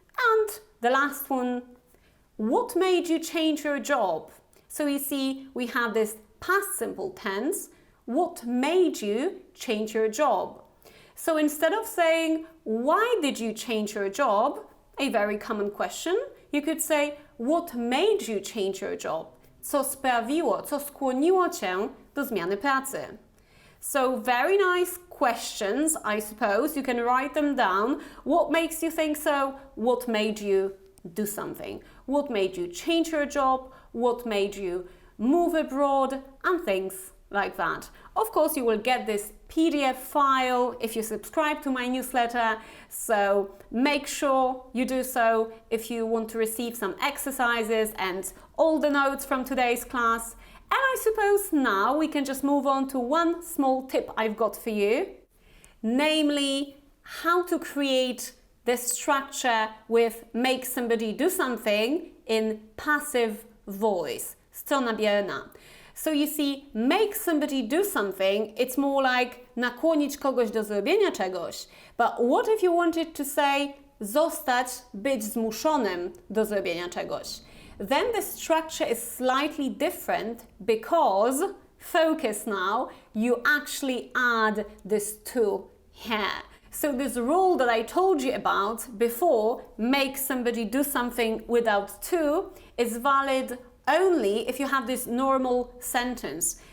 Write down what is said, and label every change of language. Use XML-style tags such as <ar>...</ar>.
<en>And the last one, what made you change your job? So you see, we have this past simple tense. What made you change your job? So instead of saying, why did you change your job? A very common question. You could say, what made you change your job?</en> <pl>Co sprawiło, co skłoniło cię do zmiany pracy?</pl> <en>So very nice questions, I suppose. You can write them down. What makes you think so? What made you do something? What made you change your job? What made you move abroad? And things like that. Of course, you will get this PDF file if you subscribe to my newsletter, so make sure you do so if you want to receive some exercises and all the notes from today's class. And I suppose now we can just move on to one small tip I've got for you, namely how to create the structure with make somebody do something in passive voice,</en> <pl>strona bierna.</pl> <en>So you see, make somebody do something, it's more like</en> <pl>nakłonić kogoś do zrobienia czegoś.</pl> <en>But what if you wanted to say</en> <pl>zostać, być zmuszonym do zrobienia czegoś?</pl> <en>Then the structure is slightly different because, focus now, you actually add this to here. So this rule that I told you about before, make somebody do something without to, is valid only if you have this normal sentence.</en>